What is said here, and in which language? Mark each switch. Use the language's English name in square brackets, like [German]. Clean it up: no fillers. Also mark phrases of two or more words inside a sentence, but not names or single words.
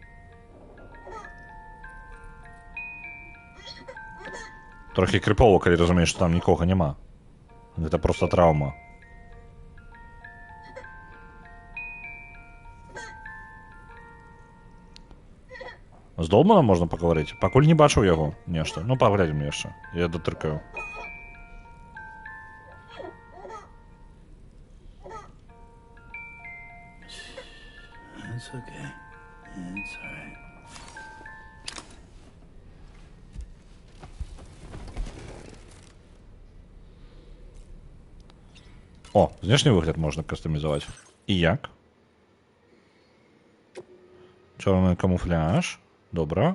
[Belarusian] Трохі крыпова, калі разумееш, што там нікога няма. Гэта проста траўма. З Долманом можна пагаварыць? Пакуль не бачыў яго нешта. Ну, паглядзім яшчэ. Я датыркаю. [English] It's okay. It's all right. [Belarusian] О, знешні выгляд можна кастамізаваць. І як? Чорны камуфляж. Добра.